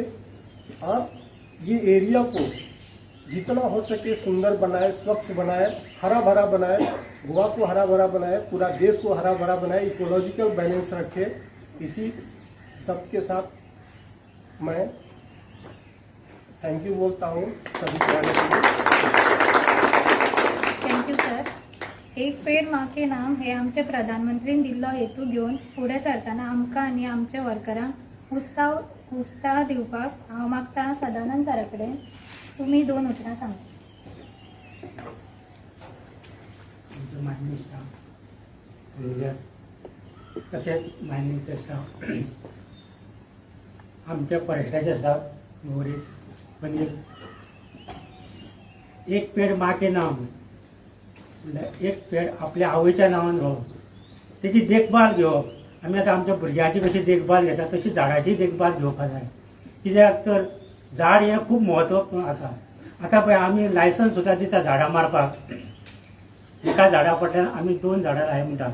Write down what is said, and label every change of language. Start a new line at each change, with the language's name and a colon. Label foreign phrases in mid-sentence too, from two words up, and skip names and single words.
Hindi: और ये एरिया को जितना हो सके सुंदर बनाए, स्वच्छ बनाए, हरा भरा बनाए, गोवा को हरा भरा बनाए, पूरा देश को हरा भरा बनाए,
English: ecological balance
Hindi: रखे. इसी सबके साथ मैं
English: thank you
Hindi: बोलता हूँ सभी के आने के लिए.
English: thank you sir.
Hindi: एक पेड माँ के नाम
Konkani: हे आमचे प्रधानमंत्रीन दिल्लो हेतू घेवन फुडें सरतना आमकां आनी आमच्या वर्करांक उत्साह दिवपाक हांव मागता सदानंद सरा कडेन तुमी 2 उतरां सांगता. मान्य तशेंच मान्यचे स्टाफ, आमच्या फॉरेस्टाचे स्टाफ, मोरीस पनीर.
Hindi: एक पेड माँ के नाम
Konkani: म्हणल्यार एक पेड आपल्या आवयच्या नांवान घेवप, तेची देखभाल घेवप. आमी आतां आमच्या भुरग्याची कशी देखभाल घेता तशी झाडाची देखभाल घेवपाक जाय. कित्याक तर झाड हें खूब म्हत्व आसा. आतां पळय आमी लायसन्स सुद्दां दिता झाडां मारपाक. एका झाडा फाटल्यान आमी 2 झाडां लाय म्हणटा.